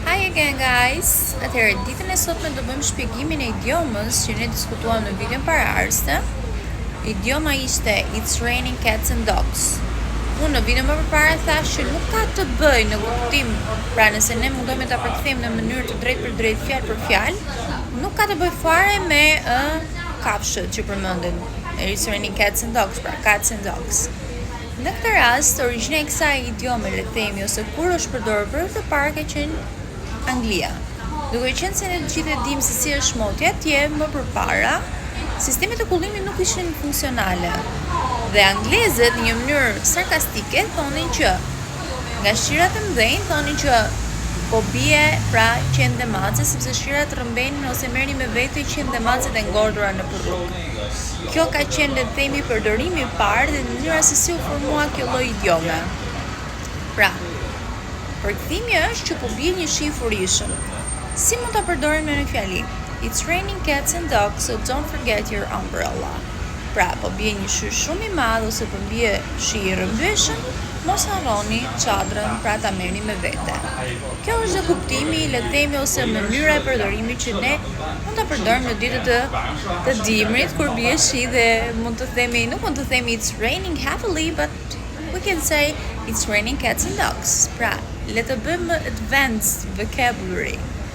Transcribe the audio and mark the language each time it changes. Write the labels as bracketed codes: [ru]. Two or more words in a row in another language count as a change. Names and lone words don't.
[en] again guys. [sq] Atëherë ditën e sotme do bëjmë shpjegimin e idiomës që ne diskutuam në videon paraardhëse. Idioma ishte [en] It's raining cats and dogs. [sq] Unë në videon më përpara thash që nuk ka të bëjë në kuptim, pra nëse ne mundohemi ta përkthejmë në mënyrë të drejtë për drejtë fjalë për fjalë, nuk ka të bëjë fare me kafshët që përmenden. [en] It's raining cats and dogs, pra cats and dogs. [sq] Në këtë rast, origjina e kësaj idiome, le të themi, ose kur është përdorur për të parë ka qenë Anglia. Duke qenë se ne të gjithë e dimë se si është motja atje, më përpara, sistemet e kullimit nuk ishin funksionale. Dhe anglezët në një mënyrë sarkastike thonin që nga shqirat e mëdhenj thonin që po bie pra qenë dhe mace, sepse shqirat rrëmbenin ose merrnin me vete qenë dhe macet e ngordura në rrugë. Kjo ka qenë, le të themi, përdorimi i parë dhe mënyra se si u formua kjo lloj idiome. Pra, përkthimi është që po bie një shi i furishëm. Si mund ta përdorim në një fjali? [en] It's raining cats and dogs, so don't forget your umbrella. [sq] Pra, po bie një shi shumë i madh ose po bie shi i rrëmbyeshëm, mos harroni çadrën, pra ta merrni me vete. Kjo është dhe kuptimi, le të themi, ose mënyra e përdorimit që ne mund ta përdorim në ditët të dimrit kur bie shi dhe mund të themi, nuk mund të themi [en] it's raining heavily, but we can say it's raining cats and dogs. [sq] Pra, le të bëjmë [en] advanced vocabulary.